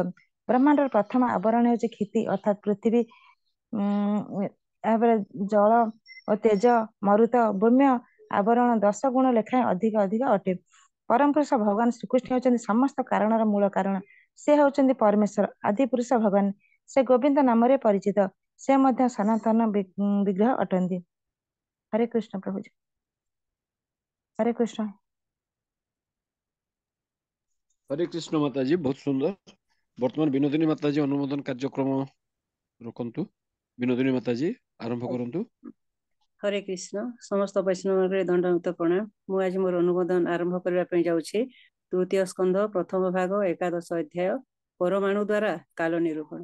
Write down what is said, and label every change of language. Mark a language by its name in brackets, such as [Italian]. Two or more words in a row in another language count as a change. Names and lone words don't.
[Odia] ବ୍ରହ୍ମାଣ୍ଡର ପ୍ରଥମ ଆବରଣ ହେଉଛି କ୍ଷିତି ଅର୍ଥାତ୍ ପୃଥିବୀ, ଏହାପରେ ଜଳ ଓ ତେଜ, ମରୁତ, ଭୂମ୍ୟ ଆବରଣ 10 ଗୁଣ ଲେଖାଏଁ ଅଧିକ ଅଟେ। ପରମ ପୁରୁଷ ଭଗବାନ ଶ୍ରୀକୃଷ୍ଣ ହେଉଛନ୍ତି ସମସ୍ତ କାରଣର ମୂଳ କାରଣ। ସେ ହେଉଛନ୍ତି ପରମେଶ୍ୱର ଆଦି ପୁରୁଷ ଭଗବାନ। ସେ ଗୋବିନ୍ଦ ନାମରେ ପରିଚିତ। ସେ ମଧ୍ୟ ସନାତନ ବିଗ୍ରହ ଅଟନ୍ତି। ହରେ କୃଷ୍ଣ ପ୍ରଭୁଜୀ। ହରେ କୃଷ୍ଣ। [Hindi] हरे कृष्ण माताजी, बहुत सुंदर। वर्तमान विनोदिनी माताजी अनुमोदन कार्यक्रम रखंतु। विनोदिनी माताजी आरंभ करंतु। हरे कृष्ण समस्त वैष्णव दंडवत प्रणाम। [Odia] ମୁଁ ଆଜି ମୋର [Hindi] अनुमोदन आरंभ करने जाऊँगी। तृतीय स्कंध प्रथम भाग एकादश अध्याय परमाणु द्वारा काल निरूपण।